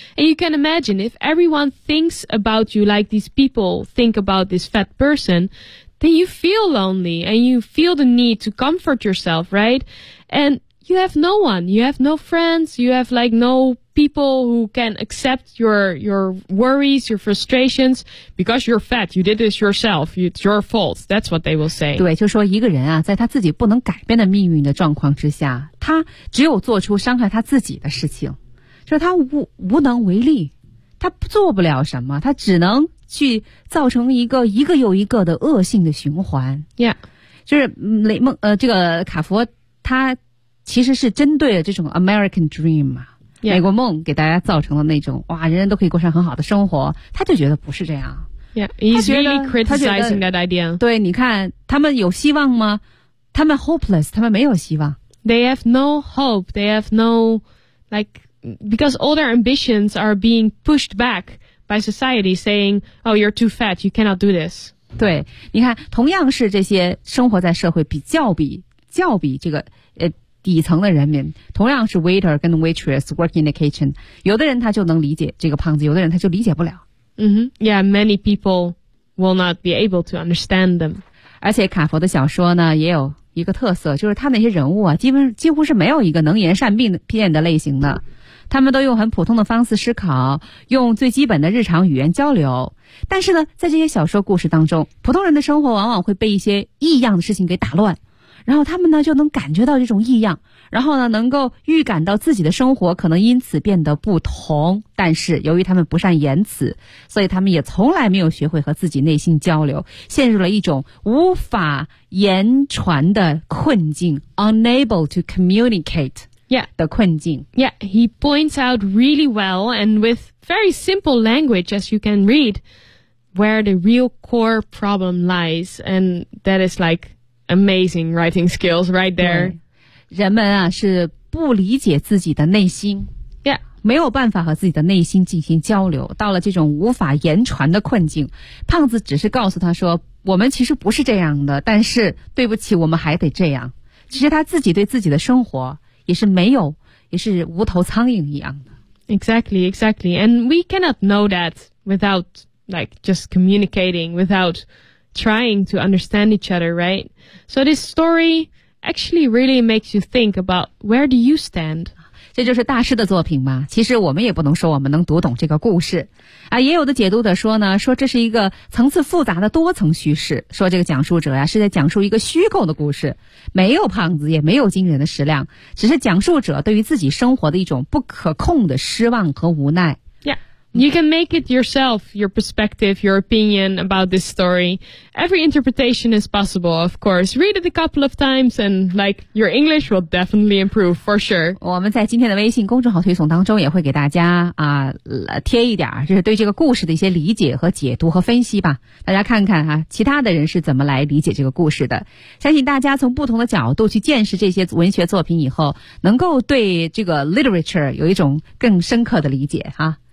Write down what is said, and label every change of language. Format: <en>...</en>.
<en>And you can imagine if everyone thinks about you like these people think about this fat person, then you feel lonely and you feel the need to comfort yourself, right? And you have no one, you have no friends, you have like no... people who can accept your worries, your frustrations, because you're fat, you did this yourself, it's your fault, that's what they will say.</en> <zh>对，就说一个人啊，在他自己不能改变的命运的状况之下，他只有做出伤害他自己的事情，就是他无能为力，他做不了什么，他只能去造成一个又一个的恶性的循环。</zh> <en>Yeah.</en> <zh>就是雷蒙，这个卡佛，他其实是针对了这种 American Dream 嘛。</zh> <en>Yeah.</en> <zh>美国梦给大家造成了那种哇，人人都可以过上很好的生活，他就觉得不是这样。</zh> <en>Yeah, he's really criticizing that idea.</en> <zh>对，你看他们有希望吗？他们 hopeless， 他们没有希望。</zh> <en>They have no hope. They have no like because all their ambitions are being pushed back by society, saying, "Oh, you're too fat. You cannot do this."</en> <zh>对，你看，同样是这些生活在社会比较这个底层的人民，同样是 waiter 跟 waitress working in the kitchen，有的人他就能理解这个胖子，有的人他就理解不了。 Mm-hmm.</zh> <en>Yeah, many people will not be able to understand them.</en> <zh>而且卡佛的小说呢也有一个特色，就是他那些人物啊几乎是没有一个能言善辩的类型的，他们都用很普通的方式思考，用最基本的日常语言交流。但是呢，在这些小说故事当中，普通人的生活往往会被一些异样的事情给打乱，然后他们呢就能感觉到这种异样，然后呢能够预感到自己的生活可能因此变得不同。但是由于他们不善言辞，所以他们也从来没有学会和自己内心交流，陷入了一种无法言传的困境， unable to communicate、 yeah. 的困境。</zh> <en>Yeah, he points out really well and with very simple language as you can read where the real core problem lies, and that is likeAmazing writing skills right there.</en> <zh>人们啊是不理解自己的内心。</zh> <en>Yeah.</en> <zh>没有办法和自己的内心进行交流，到了这种无法言传的困境。胖子只是告诉他说，我们其实不是这样的，但是对不起，我们还得这样。其实他自己对自己的生活也是无头苍蝇一样的。</zh> <en>Exactly, exactly. And we cannot know that without like just communicating, without trying to understand each other, right? So this story actually really makes you think about where do you stand?</en> <zh>这就是大师的作品嘛，其实我们也不能说我们能读懂这个故事啊。也有的解读的说呢，说这是一个层次复杂的多层叙事，说这个讲述者呀是在讲述一个虚构的故事，没有胖子也没有惊人的食量，只是讲述者对于自己生活的一种不可控的失望和无奈。</zh> <en>Yeah, you can make it yourself, your perspective, your opinion about this story. Every interpretation is possible, of course. Read it a couple of times and like your English will definitely improve for sure.</en> <zh>我们在今天的微信公众号推送当中也会给大家啊、贴一点就是对这个故事的一些理解和解读和分析吧。大家看看啊，其他的人是怎么来理解这个故事的。相信大家从不同的角度去见识这些文学作品以后，能够对这个 literature 有一种更深刻的理解啊。</zh>